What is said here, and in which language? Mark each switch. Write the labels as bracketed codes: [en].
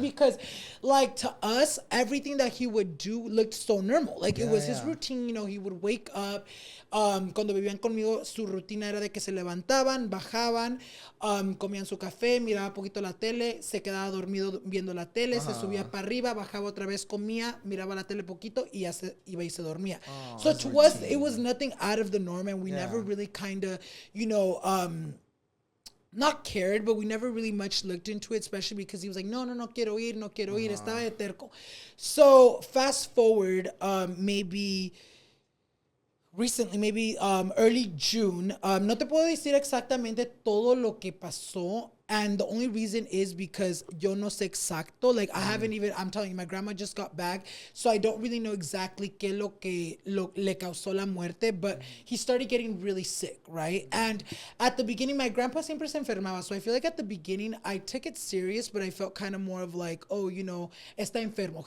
[en] Because like to us, everything that he would do looked so normal. Like it was his routine, you know, he would wake up. [es] Cuando vivían conmigo, su rutina era de que se levantaban, bajaban, comían su café, miraba poquito la tele, se quedaba dormido viendo la tele, se subía para arriba, bajaba otra vez, comía, miraba la tele poquito y ya se iba y se dormía. [en] So to us, it was nothing out of the norm, and we never really kind of, you know, not cared, but we never really much looked into it, especially because he was like, [es] no quiero ir, estaba de terco. [en] So fast forward, maybe early June. [es] No te puedo decir exactamente todo lo que pasó. [en] And the only reason is because [es] yo no sé exacto. [en] Like, I haven't even, I'm telling you, my grandma just got back. So I don't really know exactly [es] qué le causó la muerte. [en] But he started getting really sick, right? And at the beginning, my grandpa [es] siempre se enfermaba. [en] So I feel like at the beginning, I took it serious, but I felt kind of more of like, oh, you know, [es] está enfermo.